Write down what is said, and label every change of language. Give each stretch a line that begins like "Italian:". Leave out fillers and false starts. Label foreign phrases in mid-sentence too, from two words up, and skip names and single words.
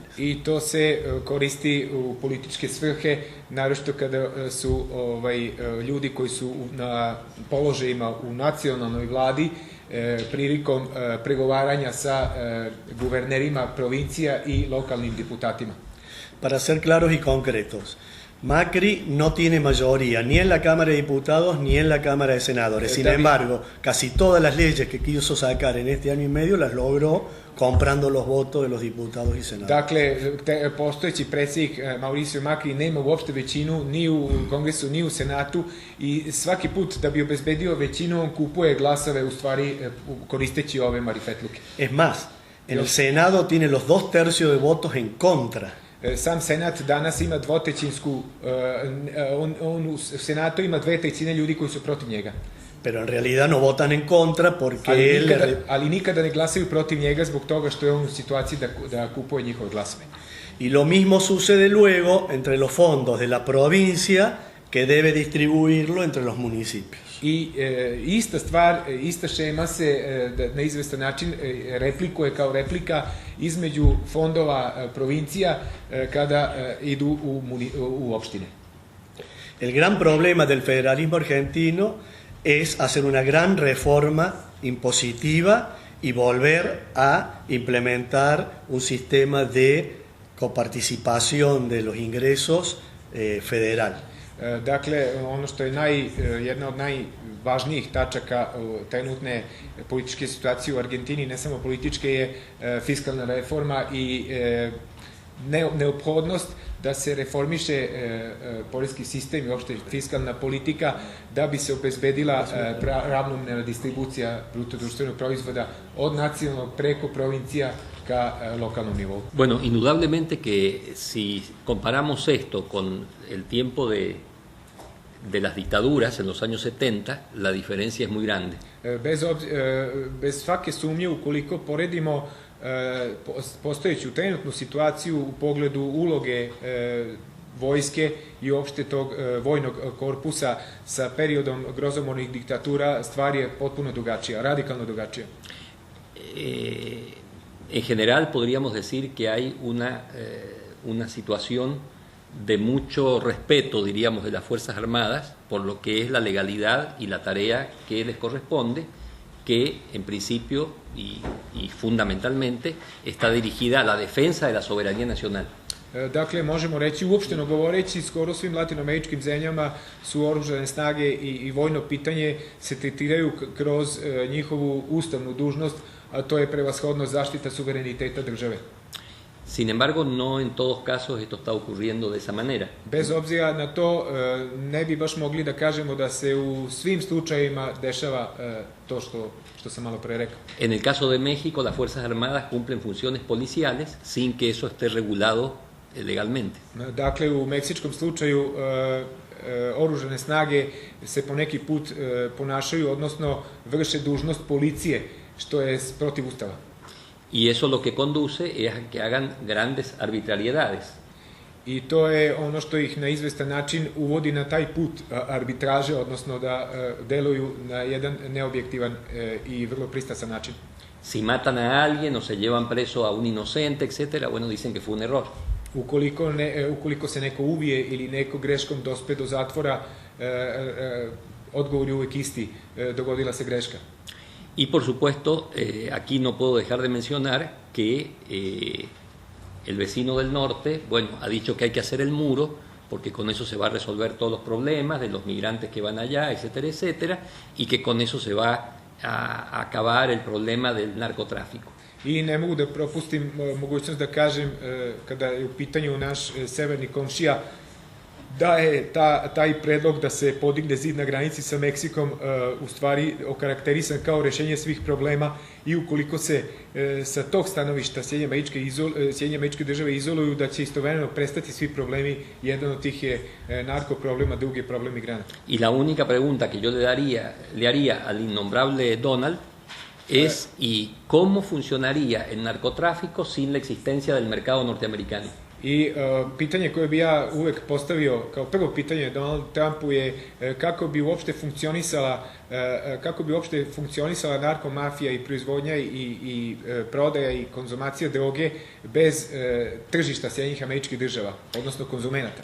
Serbian: I to se koristi u političke svrhe, naročito kada su ljudi koji su na položajima u nacionalnoj vladi prilikom pregovaranja sa guvernerima provincija i lokalnim deputatima.
Spanish: Para ser claros y concretos, Macri no tiene mayoría ni en la Cámara de Diputados ni en la Cámara de Senadores. Sin embargo, casi todas las leyes que quiso sacar en este año y medio las logró comprando los votos de los diputados y senadores.
Serbian: Dakle, postojeći predsjednik Mauricio Macri nema uopšte većinu ni u Kongresu ni u Senatu i svaki put da bi obezbedio većinu on kupuje glasove u stvari koristeći ove marifetluke.
Spanish: Es más, en el Senado tiene los 2/3 de votos en contra.
Serbian: Sam Senat danas ima dvotrećinsku, on u Senatu ima 2/3 ljudi koji su protiv njega.
Spanish: Pero en realidad no votan en contra porque
Serbian: ali nikada ne glasaju protiv njega zbog toga što je on u situaciji da kupuje njihove glasove.
Spanish: Y lo mismo sucede luego entre los fondos de la provincia que debe distribuirlo entre los municipios.
Serbian: I ista stvar, ista šema se na izvestan način replikuje kao replika između fondova provincija kada idu u opštine.
Spanish: El gran problema del federalismo argentino es hacer una gran reforma impositiva y volver a implementar un sistema de coparticipación de los ingresos federal.
Serbian: Dakle, ono što je jedna od najvažnijih tačaka trenutne političke situacije u Argentini, ne samo političke, je fiskalna reforma i neophodnost da se reformiše poreski sistem i uopšte fiskalna politika da bi se obezbedila ravnomerna distribucija bruto društvenog proizvoda od nacionalnog preko provincija ka lokalnom nivou.
Spanish: Bueno, indudablemente que si comparamos esto con el tiempo de las dictaduras en los años 70, la diferencia es muy grande.
Serbian: Bez svake sumnje, ukoliko poredimo postojeću trenutnu situaciju u pogledu uloge vojske i uopšte tog vojnog korpusa sa periodom grozomornih diktatura, stvar je potpuno drugačija, radikalno drugačija.
Spanish: En general podríamos decir que hay una situación de mucho respeto, diríamos, de las Fuerzas Armadas por lo que es la legalidad y la tarea que les corresponde, que en principio y fundamentalmente está dirigida a la defensa de la soberanía nacional.
Serbian: Dakle, možemo reći, uopšteno govoreći, skoro svim latinoameričkim zemljama su oružane snage i vojno pitanje se tretiraju kroz njihovu ustavnu dužnost, a to je prevashodno zaštita suvereniteta države.
Spanish: Sin embargo, no en todos casos esto está ocurriendo de esa manera.
Serbian: Bez obzira na to, ne bi baš mogli da kažemo da se u svim slučajevima dešava to što sam malo pre rekao.
Spanish: En el caso de México, las Fuerzas Armadas cumplen funciones policiales sin que eso esté regulado legalmente.
Serbian: Dakle, u meksičkom slučaju oružane snage se po neki put ponašaju, odnosno vrše dužnost policije, što je protiv Ustava.
Spanish: Y eso lo que conduce es a que hagan grandes arbitrariedades.
Serbian: I to je ono što ih na izvestan način uvodi na taj put arbitraže, odnosno da deluju na jedan neobjektivan i vrlo pristrasan način.
Spanish: Si matan a alguien o se llevan preso a un inocente, etcétera, bueno, dicen que fue un error.
Serbian: Ukoliko se neko ubije ili neko greškom dospe do zatvora, odgovor je uvek isti, dogodila se greška.
Spanish: Y por supuesto, aquí no puedo dejar de mencionar que el vecino del norte, bueno, ha dicho que hay que hacer el muro porque con eso se va a resolver todos los problemas de los migrantes que van allá, etcétera, etcétera, y que con eso se va a acabar el problema del narcotráfico.
Serbian: I ne mogu da propustim mogućnost da kažem, kada je u pitanju naš severni komšija, da je taj predlog da se podigne zid na granici sa Meksikom u stvari okarakterisan kao rešenje svih problema i ukoliko se sa tog stanovišta Sjedinjene Američke Države izoluju, da će istovremeno prestati svi problemi. Jedan od tih je narko problema, drugi je problem migranata.
Spanish: Y la única pregunta que yo le haría al innombrable Donald es ¿y cómo funcionaría el narcotráfico sin la existencia del mercado norteamericano?
Serbian: I pitanje koje bi ja uvek postavio kao prvo pitanje Donaldu Trumpu je kako bi uopšte funkcionisala narkomafija i proizvodnja i prodaja i konzumacija droge bez tržišta Sjedinjenih Američkih Država, odnosno konzumenata.